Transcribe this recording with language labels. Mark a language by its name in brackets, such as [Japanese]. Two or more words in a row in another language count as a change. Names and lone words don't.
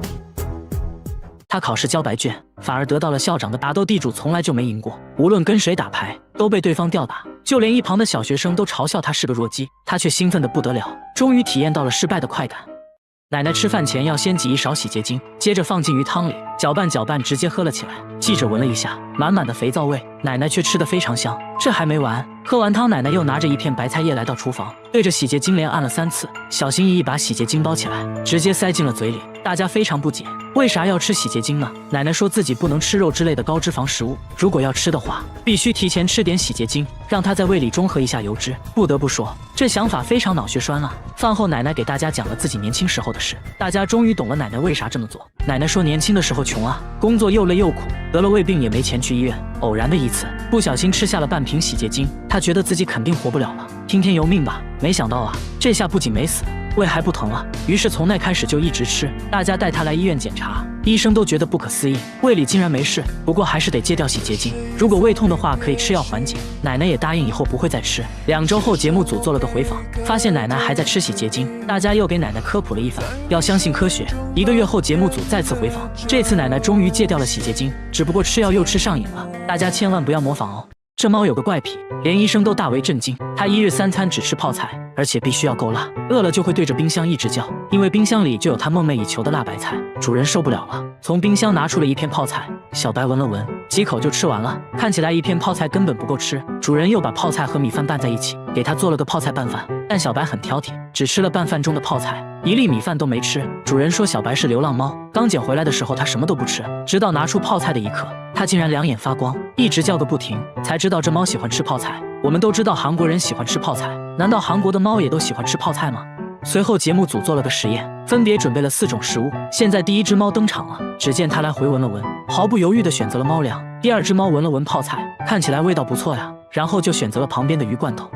[Chinese] 他考試交白卷，反而得到了校長的打鬥地主從來就沒贏過，無論跟誰打牌都被對方吊打，就連一旁的小學生都嘲笑他是個弱雞，他卻興奮得不得了，終於體驗到了失敗的快感。奶奶吃飯前要先擠一勺洗潔精，接着放進魚湯裡，攪拌攪拌，直接喝了起來。記者聞了一下，滿滿的肥皂味，奶奶卻吃得非常香。這還沒完，喝完湯，奶奶又拿着一片白菜葉來到廚房，對着洗潔精連按了3次，小心翼翼把洗潔精包起來，直接塞進了嘴裡。大家非常不解，為啥要吃洗潔精呢？奶奶說自己不能吃肉之類的高脂肪食物，如果要吃的話，必須提前吃點洗潔精，讓它在胃裡中和一下油脂。不得不說，這想法非常腦血栓啊。飯後，奶奶給大家講了自己年輕時候的事，大家終於懂了奶奶為啥這麼做。奶奶說年輕的時候窮啊，工作又累又苦，得了胃病也沒錢去醫院。偶然的一次，不小心吃下了半瓶洗潔精，她覺得自己肯定活不了了，聽天由命吧。沒想到啊，這下不僅沒死，胃還不疼了，於是從那開始就一直吃。大家帶她來醫院檢查，醫生都覺得不可思議，胃裡竟然沒事，不過還是得戒掉洗潔精，如果胃痛的話可以吃藥緩解。奶奶也答應以後不會再吃。2週後，節目組做了個回訪，發現奶奶還在吃洗潔精，大家又給奶奶科普了一番，要相信科學。1個月後，節目組再次回訪，這次奶奶終於戒掉了洗潔精，只不過吃藥又吃上癮了，大家千萬不要模仿哦。這貓有個怪癖，連醫生都大為震驚，它1日3餐只吃泡菜，而且必須要夠辣，餓了就會對着冰箱一直叫，因為冰箱裡就有它夢寐以求的辣白菜。主人受不了了，從冰箱拿出了一片泡菜，小白聞了聞，幾口就吃完了，看起來一片泡菜根本不夠吃。主人又把泡菜和米飯拌在一起，給它做了個泡菜拌飯，但小白很挑剔，只吃了拌飯中的泡菜，1粒米飯都沒吃。主人說小白是流浪貓，剛撿回來的時候它什麼都不吃，直到拿出泡菜的一刻，它竟然兩眼發光，一直叫個不停，才知道這貓喜歡吃泡菜。我們都知道韓國人喜歡吃泡菜，難道韓國的貓也都喜歡吃泡菜嗎？隨後節目組做了個實驗，分別準備了4種食物。現在第一隻貓登場了，只見它來回聞了聞，毫不猶豫地選擇了貓糧。第2隻貓聞了聞泡菜，看起來味道不錯呀，然後就選擇了旁邊的魚罐頭。